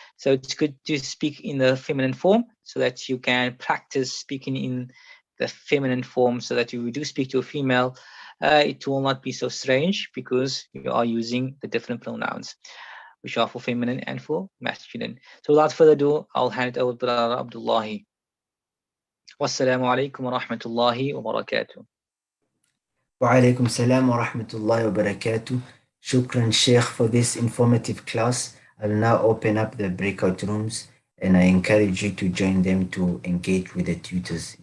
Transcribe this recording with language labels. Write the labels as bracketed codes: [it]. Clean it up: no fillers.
[en] So it's good to speak in the feminine form so that you can practice speaking in the feminine form, so that if you do speak to a female, it will not be so strange because you are using the different pronouns, which are for feminine and for masculine. So without further ado, I'll hand it over to Brother Abdullahi. Wassalamu alaikum wa rahmatullahi wa barakatuh. [ar] وعليكم السلام ورحمة الله وبركاته. [en] Shukran Sheikh for this informative class. I'll now open up the breakout rooms and I encourage you to join them to engage with the tutors.